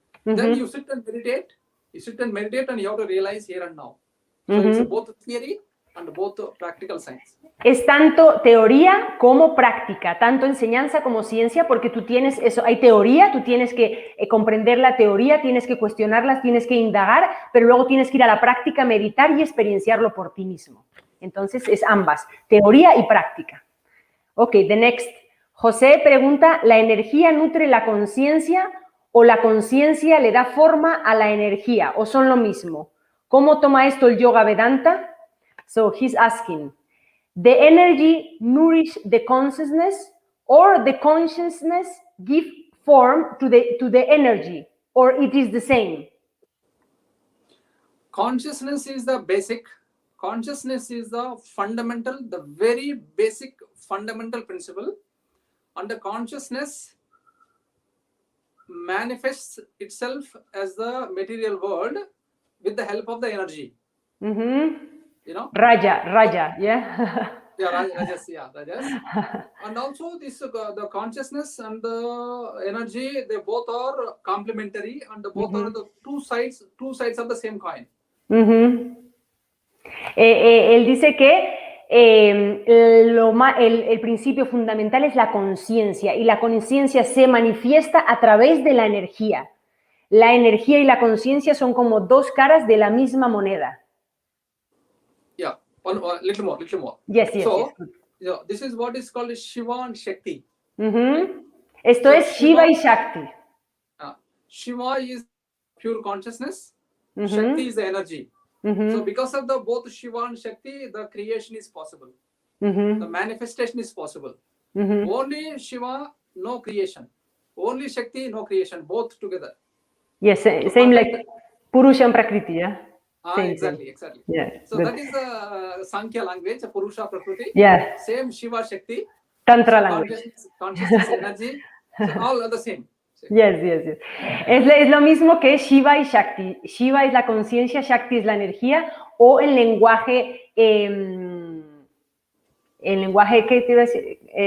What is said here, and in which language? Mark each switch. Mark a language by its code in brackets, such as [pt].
[en] Then you sit and meditate. And you have to realize here and now. So it's both theory and both practical science. [es] Es tanto teoría como práctica, tanto enseñanza como ciencia, porque tú tienes eso, hay teoría, tú tienes que comprender la teoría, tienes que cuestionarla, tienes que indagar, pero luego tienes que ir a la práctica, meditar y experienciarlo por ti mismo. Entonces es ambas, teoría y práctica. [en] Ok, the next. [es] José pregunta, ¿la energía nutre la conciencia o la conciencia le da forma a la energía o son lo mismo? ¿Cómo toma esto el yoga Vedanta? [en] So he's asking, the energy nourish the consciousness or the consciousness give form to the energy, or it is the same? Consciousness is the basic. Consciousness is the fundamental, the very basic fundamental principle. And the consciousness manifests itself as the material world with the help of the energy. You know? Raja, yeah. Rajas. And also the consciousness and the energy, they both are complementary and both are the two sides of the same coin. [es] Él dice que el principio fundamental es la conciencia y la conciencia se manifiesta a través de la energía. La energía y la conciencia son como dos caras de la misma moneda. [en] Yeah, little more. Yes. This is what is called Shiva and Shakti. [es] Esto es Shiva y Shakti. [en] Shiva is pure consciousness, Shakti is the energy. So because of the both Shiva and Shakti, the creation is possible. The manifestation is possible. Only Shiva, no creation. Only Shakti, no creation. Both together. Yes, same like Purusha and Prakriti, yeah? Exactly. Yeah, so good. that is the Sankhya language, Purusha, Prakriti. Yeah. Same Shiva, Shakti. Tantra so language. Consciousness, energy, so all are the same. Yes. [es] Es lo mismo que Shiva y Shakti. Shiva es la conciencia, Shakti es la energía, o el lenguaje, ¿qué te iba a decir?